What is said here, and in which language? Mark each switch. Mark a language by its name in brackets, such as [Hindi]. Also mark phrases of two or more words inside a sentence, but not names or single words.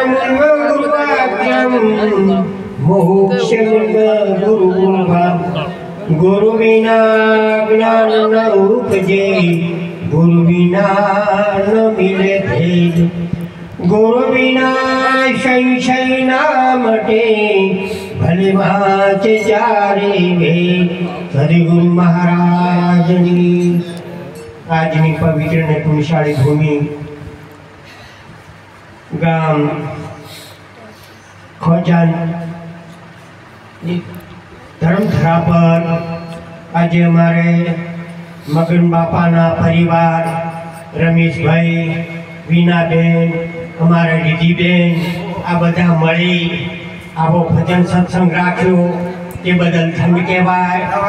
[Hindi] गुरु वाक्यम मोक्ष गुरु गुरु बिना ज्ञान न उपजे गुरु बिना न मिले भेद गुरु बिना संशय ना मटे भले वाच जारे भेद. [Gujarati] સદગુરુ મહારાજની આજની પવિત્ર ને પુણ્યશાળી ભૂમિ ગામ ખોજાન ધર્મધરા પર આજે અમારે મગન બાપાના પરિવાર રમેશભાઈ, વીનાબેન, અમારા દીદીબેન આ બધા મળી આવો ભજન સત્સંગ રાખ્યો તે બદલ ધન્ય કહેવાય.